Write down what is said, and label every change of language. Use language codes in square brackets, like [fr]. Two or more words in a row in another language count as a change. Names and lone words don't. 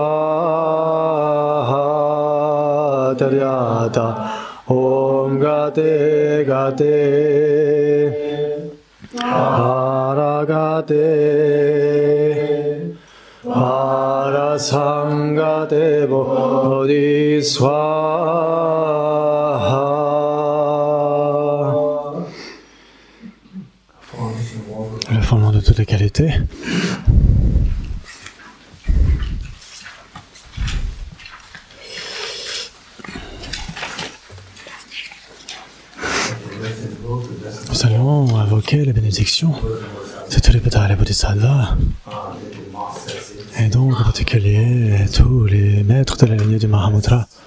[sa] स्वाहा तद्यथा ॐ गते गते पारगते अरसङ्गते बोधि स्वाहा. [fr] Le fondement de toutes les qualités. Nous allons invoquer les bénédictions de tous les Buddhas et les Bodhisattvas, et donc en particulier tous les maîtres de la lignée du Mahamudra.